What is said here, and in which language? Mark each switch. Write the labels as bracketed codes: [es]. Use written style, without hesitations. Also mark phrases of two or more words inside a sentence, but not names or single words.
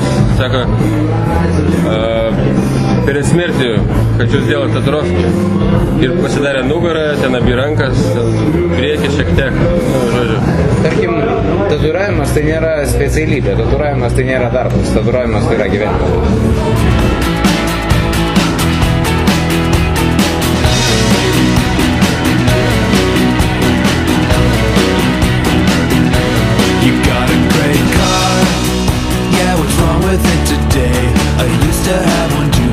[ru] Sako, перед смертью хочу сделать татуировки. [lt] Ir pasidarė nugarą, ten abi rankas, priekį šiek tiek, nu, žodžiu. Tarkim, tatuiravimas tai nėra specialybė, tatuiravimas tai nėra darbas, tatuiravimas tai yra gyvenimas. [en] With it today, I used to have one too.